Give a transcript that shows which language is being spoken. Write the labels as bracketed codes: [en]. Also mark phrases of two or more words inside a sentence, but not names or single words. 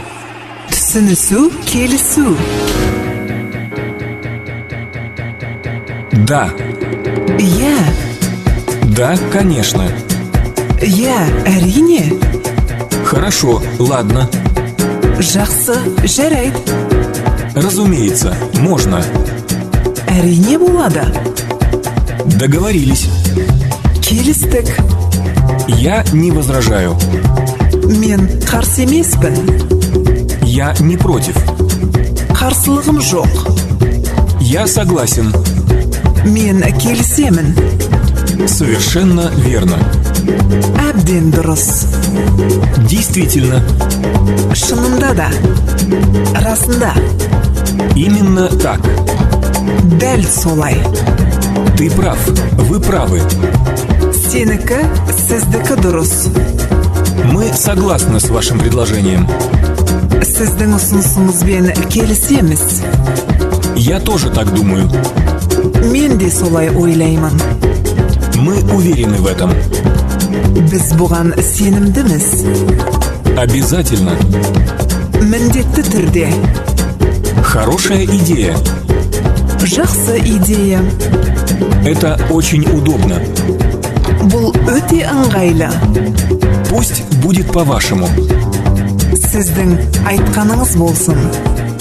[kk] Түсінісу, келісу. [ru] Да. [kk] Я. [ru] Да, конечно. [kk] Я, әрине. [ru] Хорошо, ладно. [kk] Жақсы, жарайды. [ru] Разумеется, можно. [kk] Әрине болады. [ru] Договорились. [kk] Келістік. [ru] Я не возражаю. [kk] Мен қарсы емеспін. [ru] Я не против. [kk] Қарсылығым жоқ. [ru] Я согласен. [kk] Мен келісемін. [ru] Совершенно верно. [kk] Әбден дұрыс. [ru] Действительно. [kk] Шынында да. Расында. [ru] Именно так. [kk] Дәл солай. [ru] Ты прав. Вы правы. [kk] Сенікі, сіздікі дұрыс. [ru] Мы согласны с вашим предложением. [kk] Сіздің ұсынысыңызбен келісеміз. [ru] Я тоже так думаю. [kk] Мен де солай ойлаймын. [ru] Мы уверены в этом. [kk] Біз бұған сенімдіміз. [ru] Обязательно. [kk] Міндетті түрде. [ru] Хорошая идея. [kk] Жақсы идея. [ru] Это очень удобно. [kk] Бұл өте ыңғайлы. [ru] Пусть будет по-вашему. [kk] Сіздің айтқаныңыз болсын.